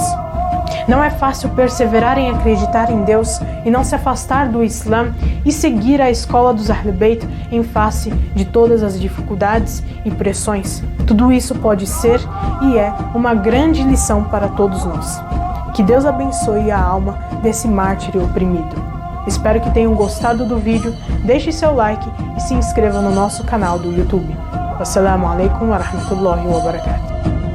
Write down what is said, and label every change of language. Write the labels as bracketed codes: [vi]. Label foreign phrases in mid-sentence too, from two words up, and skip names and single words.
[pt] Não é fácil perseverar em acreditar em Deus e não se afastar do Islã e seguir a escola dos [ar] أهل بيت [pt] em face de todas as dificuldades e pressões. Tudo isso pode ser e é uma grande lição para todos nós. Que Deus abençoe a alma desse mártir oprimido. Espero que tenham gostado do vídeo, deixe seu like e se inscreva no nosso canal do YouTube. [ar] والسلام عليكم ورحمة الله وبركاته.